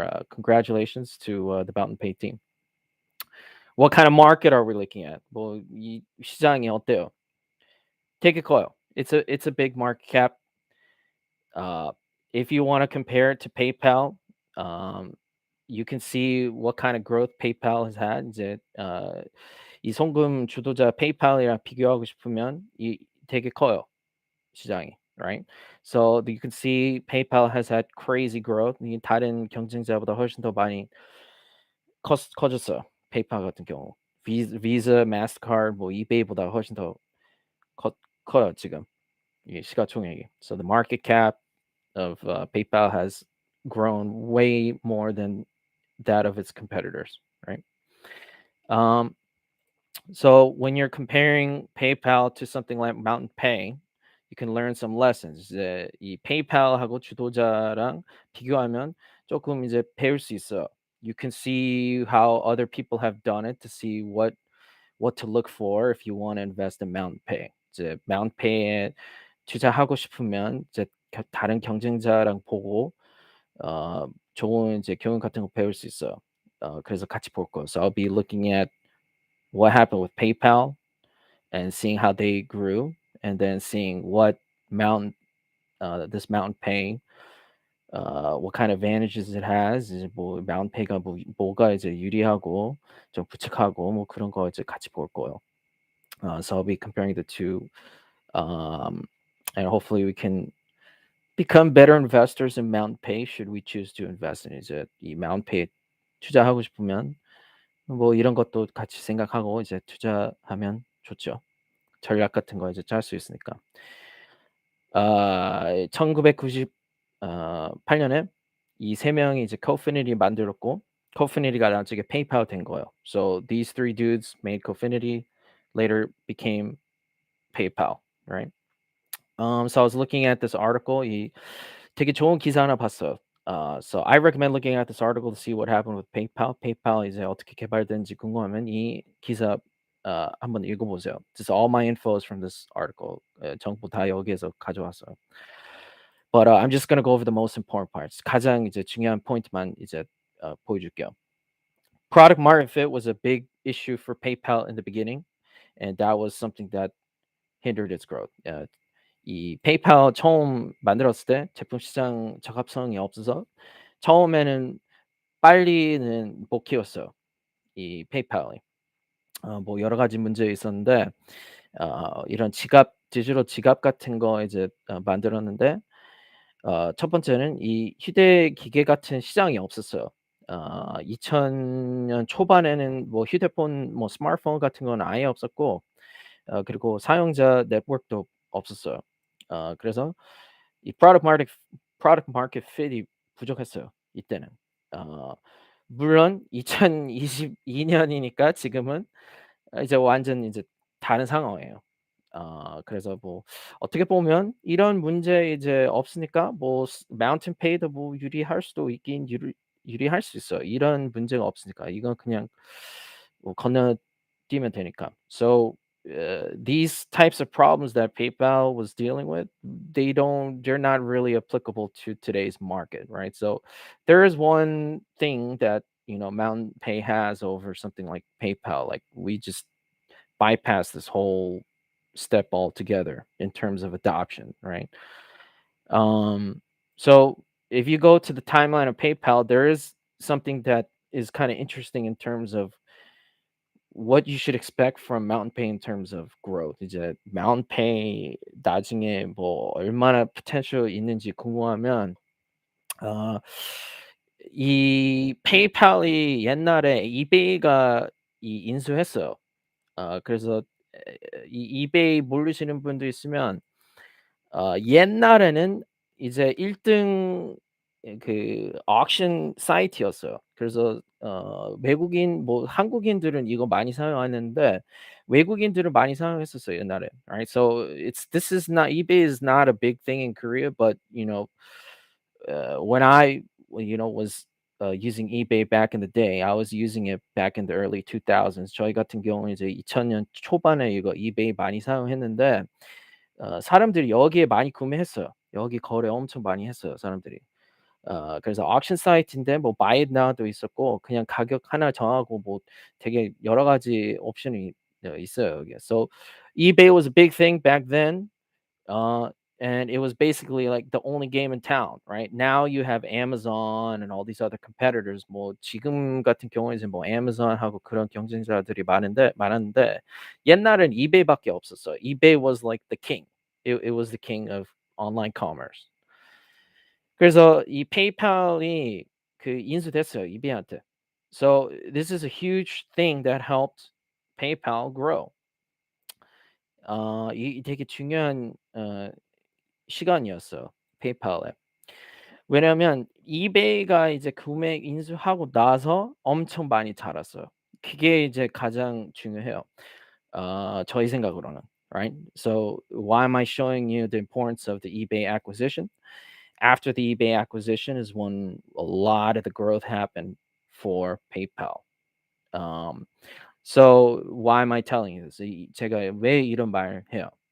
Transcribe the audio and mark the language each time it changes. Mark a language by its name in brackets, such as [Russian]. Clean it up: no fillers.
[English] Congratulations to the Mountain Pay team. What kind of market are we looking at? [Korean] 뭐 이 시장이 어때요? 되게 커요. [English] It's a big market cap. If you want to compare it to PayPal, you can see what kind of growth PayPal has had. [Korean] 이제 이 송금 주도자 PayPal이랑 비교하고 싶으면 이 되게 커요. 시장이, [English] right? So you can see PayPal has had crazy growth. [Korean] 이 다른 경쟁자보다 훨씬 더 많이 커졌어요. PayPal 같은 경우. Visa, Mastercard, 뭐 eBay보다 훨씬 더 커요 지금. 이게 시가총액이. [English] So the market cap of PayPal has grown way more than that of its competitors, right? So when you're comparing PayPal to something like Mountain Pay, you can learn some lessons. [Korean] 이제 이 PayPal하고 주도자랑 비교하면 조금 이제 배울 수 있어요. [English] You can see how other people have done it to see what to look for if you want to invest in Mountain Pay. [Korean] 이제 Mountain Pay에 투자하고 싶으면 이제 다른 경쟁자랑 보고 좋은 이제 교훈 같은 거 배울 수 있어요. 그래서 같이 볼 거예요. [English] So I'll be looking at what happened with PayPal and seeing how they grew, and then seeing what this Mountain Pay, what kind of advantages it has. [Korean] 이제 뭐 Mountain Pay가 뭐가 이제 유리하고 좀 부족하고 뭐 그런 거 이제 같이 볼 거예요. [English] So I'll be comparing the two, and hopefully we can become better investors in Mountain Pay should we choose to invest in it. [Korean] 이제 이 Mountain Pay 투자하고 싶으면 뭐 이런 것도 같이 생각하고 이제 투자하면 좋죠. 전략 같은 거 이제 짤 수 있으니까. 1998년에 이 세 명이 이제 Cofinity 만들었고 Cofinity가 나중에 PayPal 된 거예요. [English] So these three dudes made Cofinity, later became PayPal, right? So I was looking at this article. [Korean] 이 되게 좋은 기사 하나 봤어요. [English] So I recommend looking at this article to see what happened with PayPal. [Korean] PayPal 이제 어떻게 개발되는지 궁금하면 이 기사 한번 읽어보세요. [English] Just all my info is from this article. [Korean] 정보 다 여기에서 가져왔어요. [English] But I'm just gonna go over the most important parts. [Korean] 가장 이제 중요한 포인트만 이제 보여줄게요. [English] Product market fit was a big issue for PayPal in the beginning, and that was something that hindered its growth. [Korean] 이 페이팔 처음 만들었을 때 제품 시장 적합성이 없어서 처음에는 빨리는 못 키웠어요, 이 페이팔이. 뭐 여러 가지 문제 있었는데 이런 지갑 디지털 지갑 같은 거 이제 만들었는데 첫 번째는 이 휴대 기계 같은 시장이 없었어요. 2000년 초반에는 뭐 휴대폰 뭐 스마트폰 같은 건 아예 없었고 그리고 사용자 네트워크도 없었어요. 그래서 이 product market fit이 부족했어요, 이때는. 어 물론 2022 년이니까 지금은 이제 완전 이제 다른 상황이에요. 그래서 뭐 어떻게 보면 이런 문제 이제 없으니까 뭐 마운틴 페이도 뭐 유리할 수도 있긴 유리할 수 있어요. 이런 문제가 없으니까. 이건 그냥 뭐 건너뛰면 되니까. [English] So these types of problems that PayPal was dealing with, they're not really applicable to today's market, right? So there is one thing that Mountain Pay has over something like PayPal. Like we just bypass this whole step altogether in terms of adoption, right? Um, so if you go to the timeline of PayPal, there is something that is kind of interesting in terms of what you should expect from Mountain Pay in terms of growth. [Korean] 이제 Mountain Pay 나중에 뭐 얼마나 potential 있는지 궁금하면 어, 이 페이팔이 옛날에 이베이가 인수했어요. 그래서 이 이베이 모르시는 분도 있으면 옛날에는 이제 1등 그 auction 사이트였어요. 그래서 외국인 뭐 한국인들은 이거 많이 사용하는데 외국인들은 많이 사용했었어요, 옛날에. [English] Right? So it's this is not eBay is not a big thing in Korea, but when I was using eBay back in the day, I was using it back in the early 2000s. [Korean] 저희 같은 경우는 이제 2000년 초반에 이거 eBay 많이 사용했는데 사람들이 여기에 많이 구매했어요. 여기 거래 엄청 많이 했어요, 사람들이. 그래서 auction 사이트인데 뭐 buy it now도 있었고 그냥 가격 하나 정하고 뭐 되게 여러 가지 옵션이 있어요, 여기에. [English] So eBay was a big thing back then. Uh, and it was basically like the only game in town, right? Now you have Amazon and all these other competitors. [Korean] 뭐 지금 같은 경우에는 뭐 Amazon하고 그런 경쟁자들이 많았는데 옛날엔 eBay밖에 없었어요. [English] eBay was like the king. It was the king of online commerce. [Korean] 그래서 이 페이팔이 그 인수됐어요, eBay한테. [English] So this is a huge thing that helped PayPal grow. [Korean] 이 되게 중요한 시간이었어요, 페이팔에. 왜냐하면 이베이가 이제 구매 인수하고 나서 엄청 많이 자랐어요. 그게 이제 가장 중요해요. 저희 생각으로는. [English] Right? So why am I showing you the importance of the eBay acquisition? After the eBay acquisition is when a lot of the growth happened for PayPal. Um, so why am I telling you this? [Korean] 제가 왜 이런 말을 해요?